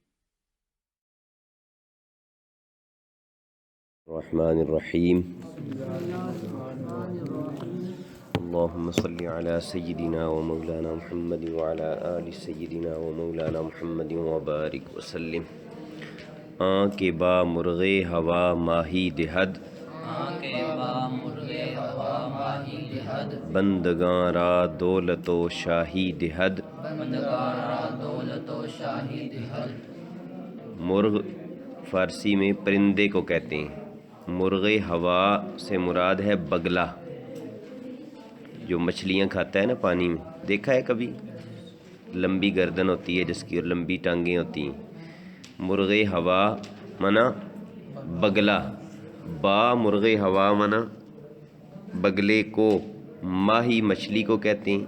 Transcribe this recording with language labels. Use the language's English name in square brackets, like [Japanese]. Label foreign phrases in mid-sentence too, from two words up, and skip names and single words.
[Arabic] الرحمن الرحیم اللهم صل على سيدنا ومولانا محمد وعلى آل سيدنا ومولانا محمد وبارك وسلم [Persian] آن کے با مرغے ہوا ماہی دہد بندگاں را دولت و شاہی دہد [Urdu] مرغ فارسی میں پرندے کو کہتے ہیں۔ مرغ ہوا سے مراد ہے بگلا، جو مچھلیاں کھاتا ہے نا پانی میں، دیکھا ہے کبھی؟ لمبی گردن ہوتی ہے جس کی اور لمبی ٹانگیں ہوتی ہیں۔ مرغ ہوا منا بگلا، با مرغ ہوا منا بگلے کو، ماہی مچھلی کو کہتے ہیں۔